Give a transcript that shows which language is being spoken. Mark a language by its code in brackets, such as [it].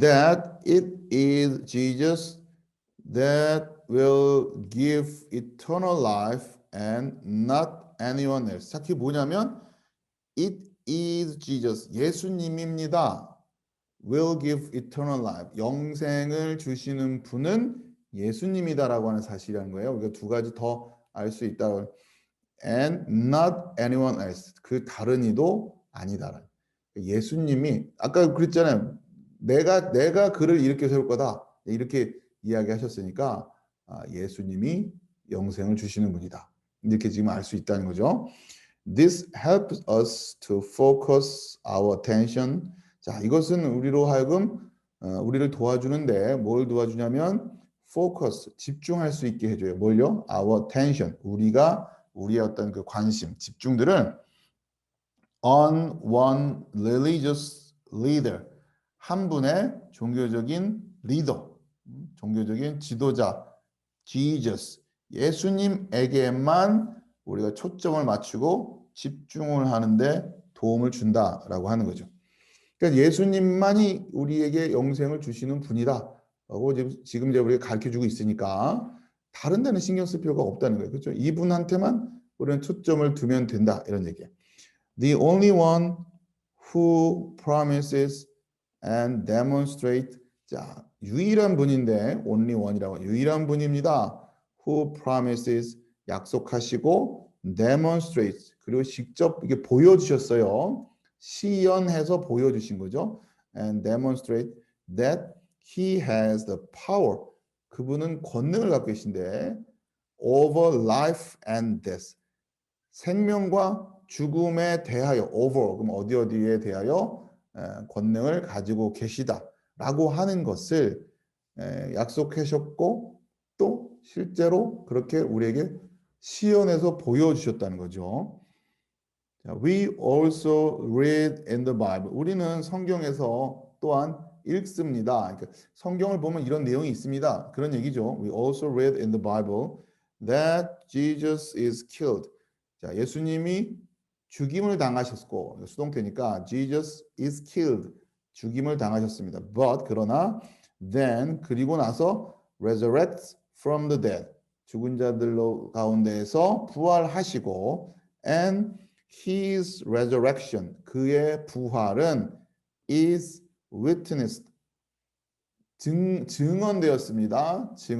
[en] That it is Jesus that will give eternal life and not anyone else. [ko] 자, 그게 뭐냐면 [en] it is Jesus. [ko] 예수님입니다. [en] will give eternal life. [ko] 영생을 주시는 분은 예수님이다라고 하는 사실이라는 거예요. 우리가 두 가지 더 알 수 있다. [en] And not anyone else. [ko] 그 다른 이도 아니다. 예수님이 아까 그랬잖아요. 내가 그를 이렇게 세울 거다. 이렇게 이야기하셨으니까 예수님이 영생을 주시는 분이다. 이렇게 지금 알 수 있다는 거죠. [en] This helps us to focus our attention. [ko] 자, 이것은 우리로 하여금 우리를 도와주는데 뭘 도와주냐면 focus, 집중할 수 있게 해줘요. [en] 뭘요? Our attention. [ko] 우리의 어떤 그 관심, 집중들을 [en] on one religious leader. [ko] 한 분의 종교적인 리더, 종교적인 지도자, Jesus. 예수님에게만 우리가 초점을 맞추고 집중을 하는데 도움을 준다라고 하는 거죠. 그러니까 예수님만이 우리에게 영생을 주시는 분이다라고 지금 이제 우리가 가르쳐주고 있으니까 다른 데는 신경 쓸 필요가 없다는 거예요. 그렇죠? 이분한테만 우리는 초점을 두면 된다 이런 얘기예요. [en] The only one who promises and demonstrate. [ko] 자, 유일한 분인데 only one이라고 유일한 분입니다. [en] Who promises [ko] 약속하시고 demonstrates 그리고 직접 이게 보여주셨어요. 시연해서 보여주신 거죠. [en] And demonstrate that he has the power. [ko] 그분은 권능을 갖고 계신데 [en] over life and death. [ko] 생명과 죽음에 대하여 over 그럼 어디에 대하여 권능을 가지고 계시다라고 하는 것을 약속하셨고 또 실제로 그렇게 우리에게 시연해서 보여주셨다는 거죠. [en] We also read in the Bible. [ko] 우리는 성경에서 또한 읽습니다. 그러니까 성경을 보면 이런 내용이 있습니다. 그런 얘기죠. [en] We also read in the Bible that Jesus is killed. [ko] 자, 예수님이 죽임을 당하셨고 수동태니까 [en] Jesus is killed. [ko] 죽임을 당하셨습니다. [en] But [ko] 그러나 [en] then [ko] 그리고 나서 [en] resurrects from the dead. [ko] 죽은 자들 가운데에서 부활하시고 [en] and his resurrection [ko] 그의 부활은 [en] is witnessed [ko] 증언되었습니다.